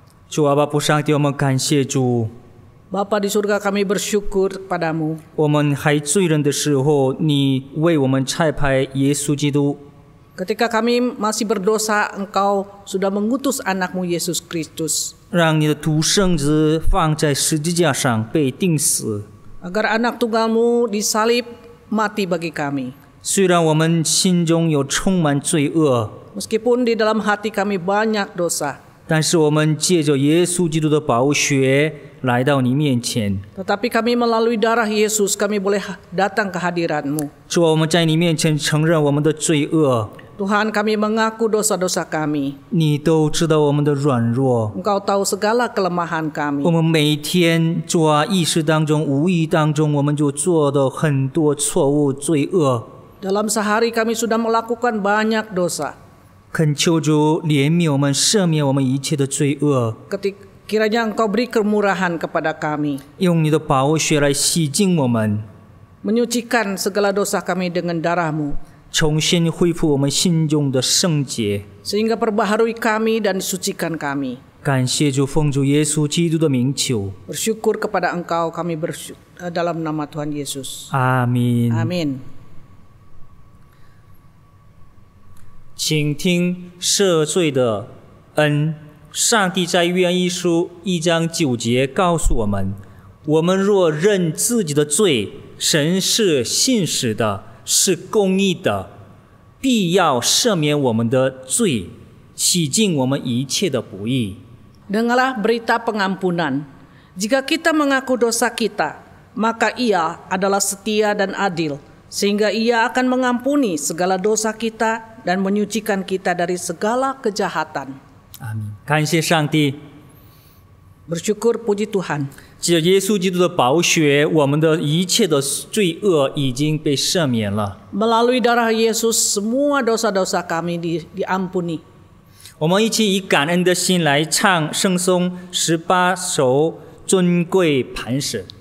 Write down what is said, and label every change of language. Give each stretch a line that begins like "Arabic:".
Chinese: 主啊，爸父上帝，我们感谢主。
Indonesian: Bapa di surga, kami bersyukur kepadamu.
Chinese: 我们还罪人的时候，你为我们差派耶稣基督，
Indonesian: Ketika kami masih berdosa, Engkau sudah mengutus anakmu Yesus Kristus.
Chinese: 让你的独生子放在十字架上被钉死。
Indonesian: Agar anak tunggalmu disalib mati bagi kami.
Chinese: 虽然我们心中有充满罪恶，
Indonesian: Meskipun di dalam hati kami banyak dosa.
Chinese: 但是我们借着耶稣基督的宝血来到你面前。
Indonesian: Tetapi kami melalui darah Yesus, kami boleh datang ke hadirat-Mu.
Chinese: 主啊，我们在你面前承认我们的罪恶，
Indonesian: Tuhan, kami mengaku dosa-dosa kami.
Chinese: 你都知道我们的软弱。
Indonesian: Engkau tahu segala kelemahan kami.
Chinese: 们每天主啊，意识当中、无意当中，我们就做的很多错误、罪恶。
Indonesian: Dalam sehari kami sudah melakukan banyak dosa.
Chinese: 恳求主怜悯我们，赦免我们一切的罪恶，
Indonesian: Kiranya Engkau beri kemurahan kepada kami.
Chinese: 用你的宝血来洗净我们，
Indonesian: Menyucikan segala dosa kami dengan darah-Mu.
Chinese: 重新恢复我们心中的圣洁。
Indonesian: Sehingga perbaharui kami dan disucikan kami.
Chinese: 感谢主，奉主耶稣基督的名求，
Indonesian: Bersyukur kepada Engkau, kami bersyukur dalam nama Tuhan Yesus.
Chinese: 阿门。
Indonesian: Amin.
Chinese: 请听赦罪的恩。上帝在约翰一书1章9节告诉我们：我们若认自己的罪，神是信实的，是公义的，必要赦免我们的罪，洗净我们一切的不义。
Indonesian: Dengarlah berita pengampunan. Jika kita mengaku dosa kita, maka Ia adalah setia dan adil, sehingga Ia akan mengampuni segala dosa kita dan menyucikan kita dari segala kejahatan.
Chinese: 阿门。感谢上帝，
Indonesian: Bersyukur, puji Tuhan.
Chinese: 借着耶稣基督的宝血，我们的一切的罪恶已经被赦免了。
Indonesian: Melalui darah Yesus, semua dosa-dosa kami diampuni.
Chinese: 我们一起以感恩的心来唱圣颂18首尊贵磐石。